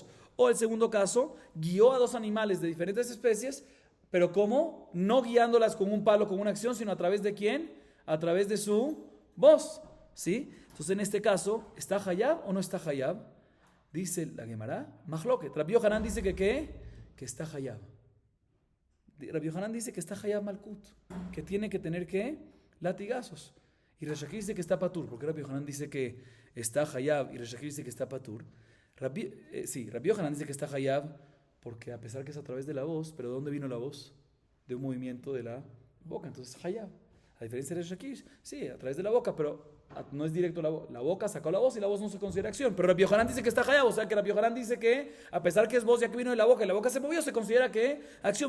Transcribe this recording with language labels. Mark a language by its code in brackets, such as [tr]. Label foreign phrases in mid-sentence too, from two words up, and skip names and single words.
[es] O el segundo caso, guió a dos animales de diferentes especies, pero ¿cómo? No guiándolas con un palo, con una acción, sino a través de ¿quién? A través de su voz, ¿sí? Entonces en este caso, ¿está hayab o no está hayab? Dice la Gemara, Mahloket. Rabbi Yohanan dice que ¿qué? Que está hayab. Rabbi Yohanan dice que está [he] חייב מלקות, [es] que tiene que tener ¿qué? Latigazos. Y Resh Lakish dice que está patur. ¿Por qué Rabbi Yohanan dice que está hayab y Resh Lakish dice que está patur? Rabbi Yohanan dice que está hayab porque a pesar que es a través de la voz, pero ¿de dónde vino la voz? De un movimiento de la boca, entonces hayab. A diferencia de Resh Lakish, sí, a través de la boca, pero no es directo la boca, sacó la voz y la voz no se considera acción. Pero Rabbi Yohanan dice que está hayab, o sea que Rabbi Yohanan dice que a pesar que es voz ya que vino de la boca y la boca se movió, se considera que acción.